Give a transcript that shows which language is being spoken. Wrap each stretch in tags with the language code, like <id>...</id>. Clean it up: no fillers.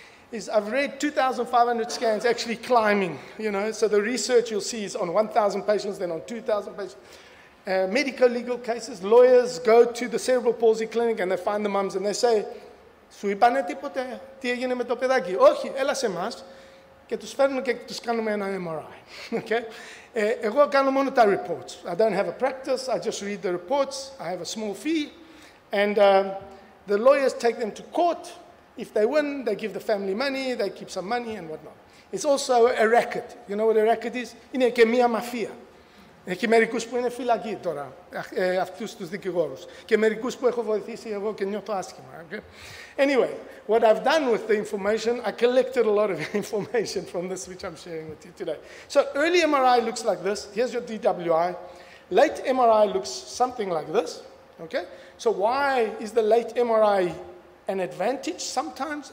<en>Is I've read 2,500 scans actually climbing, so the research you'll see is on 1,000 patients, then on 2,000 patients. Medical legal cases, lawyers go to the cerebral palsy clinic and they find the mums and they say,</en> <el>σου είπανε τίποτε, τι έγινε με το παιδάκι? Όχι, έλα σε εμάς και τους φέρνουν και τους κάνουμε ένα MRI.</el> <en>Okay?</en> <el>Εγώ κάνω μόνο τα reports.</el> <en>I don't have a practice, I just read the reports, I have a small fee, and the lawyers take them to court. If they win, they give the family money, they keep some money and whatnot. It's also a racket. You know what a racket is?</en> <el>Είναι και μία μαφία. Έχει μερικούς που είναι φυλακοί τώρα, αυτούς τους δικηγόρους. Και μερικούς που έχω βοηθήσει εγώ και νιώθω άσχημα.</el> <en>Okay? Anyway, what I've done with the information, I collected a lot of information from this, which I'm sharing with you today. So early MRI looks like this. Here's your DWI. Late MRI looks something like this. Okay? So why is the late MRI an advantage sometimes?</en>